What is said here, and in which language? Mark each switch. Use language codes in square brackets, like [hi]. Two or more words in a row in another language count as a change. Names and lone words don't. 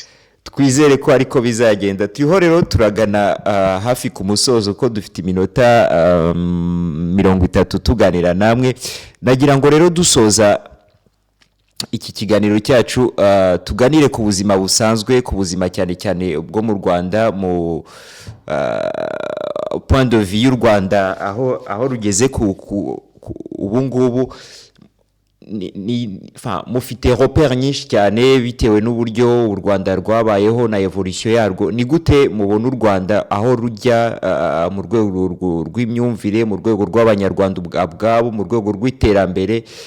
[rw] Twizere ko ariko bizagenda. Turiho rero turagana hafi ku musozo ko dufite iminota 30 tuganira namwe. Nagira ngo rero dusoza iki kiganiro cyacu tuganire ku buzima busanzwe, ku buzima cyane cyane bwo mu Rwanda, mu [fr] point de vue [rw] y'u Rwanda aho rugeze ubu ngubu. Mufite repère nyinshi cyane bitewe n'uburyo u Rwanda rwabayeho na evolution yarwo. Ni gute mubona u Rwanda aho rujya mu rwego rw'imyumvire, mu rwego rw'abanyarwanda ubwabo, mu rwego rw'iterambere?